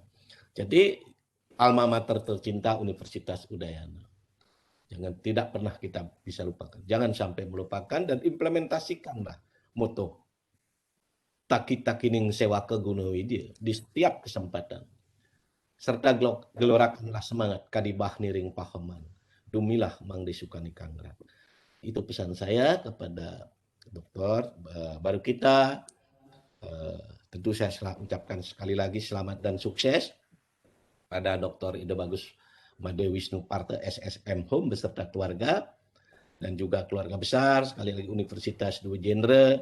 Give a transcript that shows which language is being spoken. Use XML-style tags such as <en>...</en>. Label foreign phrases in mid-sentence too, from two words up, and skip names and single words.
<id>Jadi alma mater tercinta Universitas Udayana. Tidak pernah kita bisa lupakan. Jangan sampai melupakan, dan implementasikanlah moto</id> <kaw>Taki-takining sewa ke Gunung Widya</kaw> <id>di setiap kesempatan. Serta gelorakanlah semangat</id> <kaw>kadibah niring pahaman. Dumilah mang disukani kangrat.</kaw> <id>Itu pesan saya kepada dokter baru kita. Tentu saya ucapkan sekali lagi selamat dan sukses pada Dr. Ida Bagus Made Wisnu Parta SSM Home beserta keluarga dan juga keluarga besar, sekali lagi Universitas Dwi Jendra.</id>